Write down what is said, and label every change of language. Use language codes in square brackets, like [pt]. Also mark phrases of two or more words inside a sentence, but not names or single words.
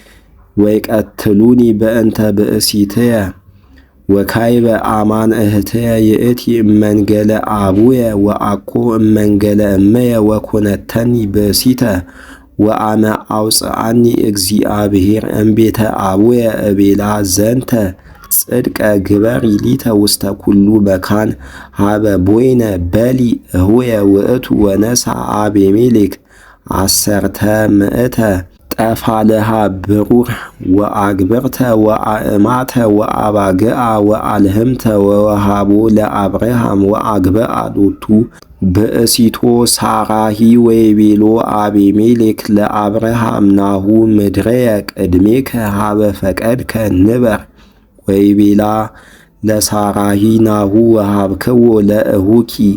[gez] ወይቀትሉኒ በእንተ ብእሲትየ ወካይበ አማን እህትየ ይእቲ እመንገለ አቡየ ወአኮ እመንገለ እመየ ወኮነተኒ ብእሲተ ወአነ አውፅአኒ እግዚአብሔር እምቤተ አቡየ እቤላ ዘንተ ጽድቀ ግበሪ ሊተ ውስተ ኩሉ መካን ሀበ ቦይነ በሊ እሁየ ውእቱ ወነሣ አቢሜሌክ 10 ጠፋለሃ ብሩር ወአግብርተ ወአእማተ ወአባግዓ ወአልህምተ ወወሃቦ ለአብርሃም ወአግብአ ሎቱ ብእሲቶ ሣራሂ ወይቤሎ አቢሜሌክ ለአብርሃም ናሁ ምድረየ ቅድሜከ ሀበ ፈቀድከ ንበር ወይቤላ ለሣራሂ ናሁ ወሃብክዎ ለእሁኪ